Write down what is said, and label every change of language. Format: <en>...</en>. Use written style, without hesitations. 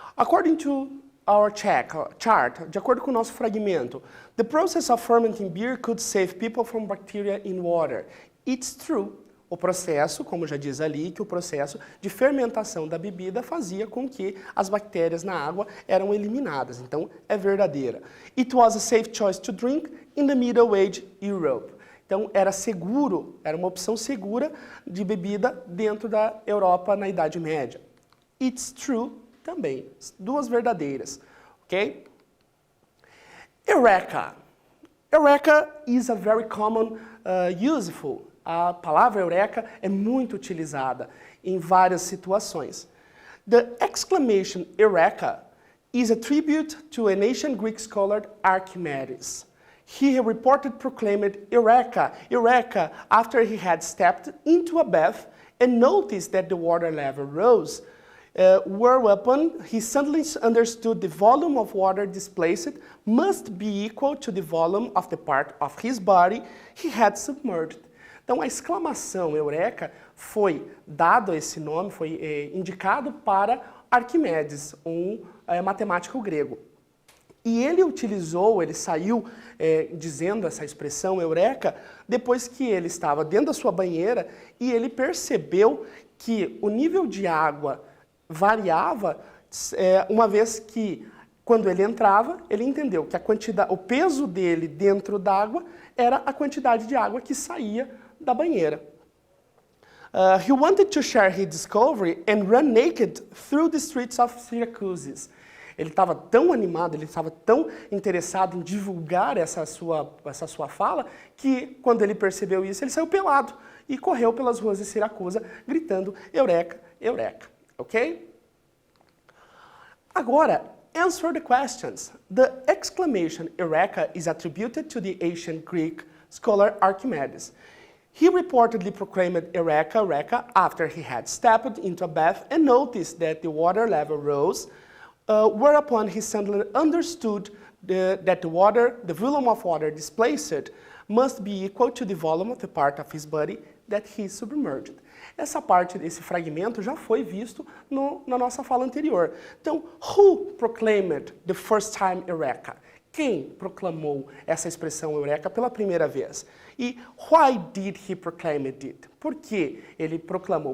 <en>According to our chart,</en> <pt>de acordo com o nosso fragmento,</pt> <en>the process of fermenting beer could save people from bacteria in water. It's true.</en> <pt>O processo, como já diz ali, que o processo de fermentação da bebida fazia com que as bactérias na água eram eliminadas. Então, é verdadeira.</pt> <en>It was a safe choice to drink in the Middle Age Europe.</en> <pt>Então, era seguro, era uma opção segura de bebida dentro da Europa na Idade Média.</pt> <en>It's true</en> <pt>também. Duas verdadeiras. Ok? Eureka.</pt> <en>Eureka is a very common, useful.</en> <pt>A palavra Eureka é muito utilizada em várias situações.</pt> <en>The exclamation Eureka is a tribute to an ancient Greek scholar Archimedes. He reported proclaimed Eureka, Eureka, after he had stepped into a bath and noticed that the water level rose, whereupon he suddenly understood the volume of water displaced must be equal to the volume of the part of his body he had submerged.</en> <pt>Então, a exclamação Eureka foi dado esse nome, foi indicado para Arquimedes, um matemático grego. E ele saiu dizendo essa expressão Eureka depois que ele estava dentro da sua banheira e ele percebeu que o nível de água variava, uma vez que, quando ele entrava, ele entendeu que o peso dele dentro d'água era a quantidade de água que saía da banheira.</pt> <en>He wanted to share his discovery and run naked through the streets of Syracuse.</en> <pt>Ele estava tão animado, ele estava tão interessado em divulgar essa sua fala, que quando ele percebeu isso, ele saiu pelado e correu pelas ruas de Siracusa, gritando Eureka, Eureka. Ok? Agora,</pt> <en>answer the questions. The exclamation Eureka is attributed to the ancient Greek scholar Archimedes. He reportedly proclaimed Eureka, Eureka after he had stepped into a bath and noticed that the water level rose, whereupon he suddenly understood that the volume of water displaced must be equal to the volume of the part of his body that he submerged.</en> <pt>Essa parte desse fragmento já foi visto na nossa fala anterior.</pt> <en>Então, who proclaimed the first time Eureka?</en> <pt>Quem proclamou essa expressão Eureka pela primeira vez?</pt> <en>E why did he proclaim it?</en> <pt>Por que ele proclamou?</pt>